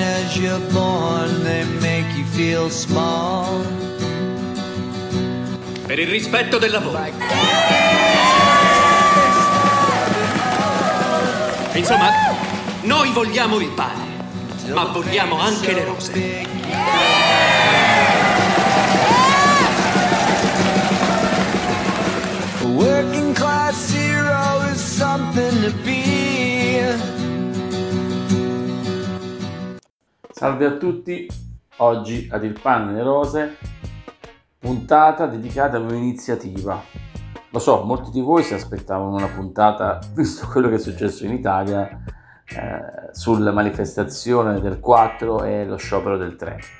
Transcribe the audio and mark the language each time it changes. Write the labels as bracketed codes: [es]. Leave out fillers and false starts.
[en] as you're born, they make you feel small. [it] Per il rispetto del lavoro. Insomma, noi vogliamo il pane, ma vogliamo anche le rose. [en] Working class hero is something to be. [it] Salve a tutti, oggi ad Il Pane e le Rose, puntata dedicata a un'iniziativa. Lo so, molti di voi si aspettavano una puntata, visto quello che è successo in Italia, sulla manifestazione del 4 e lo sciopero del 3.